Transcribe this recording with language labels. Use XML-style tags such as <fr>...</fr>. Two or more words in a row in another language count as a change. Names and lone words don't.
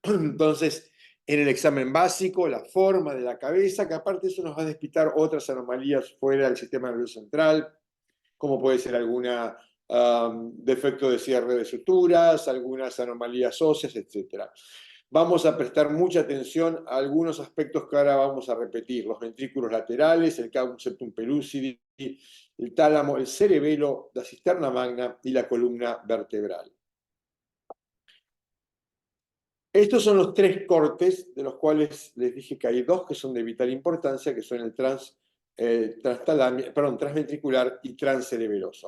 <es>Entonces, en el examen básico, la forma de la cabeza, que aparte eso nos va a despistar otras anomalías fuera del sistema nervioso central, como puede ser alguna defecto de cierre de suturas, algunas anomalías óseas, etc. Vamos a prestar mucha atención a algunos aspectos que ahora vamos a repetir: los ventrículos laterales, el cavum septum pellucidi, el tálamo, el cerebelo, la cisterna magna y la columna vertebral. Estos son los tres cortes, de los cuales les dije que hay dos que son de vital importancia, que son el transventricular y transcerebeloso.</es>